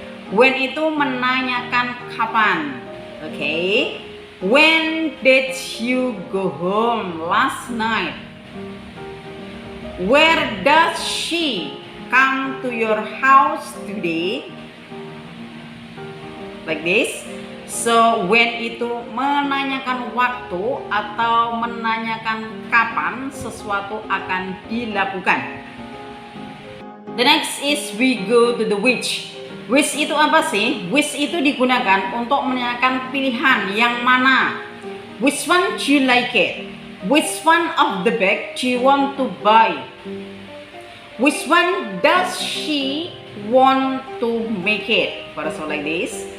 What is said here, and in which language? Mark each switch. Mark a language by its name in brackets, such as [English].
[Indonesian] When itu menanyakan kapan. Okay. [English] When did you go home last night? Where does she come to your house today? Like this. [Indonesian] So when itu menanyakan waktu atau menanyakan kapan sesuatu akan dilakukan. [English] The next is we go to the which. [Indonesian] Which itu apa sih? Which itu digunakan untuk menanyakan pilihan yang mana. [English] Which one do you like it? Which one of the bag do you want to buy? Which one does she want to make it? For example like this.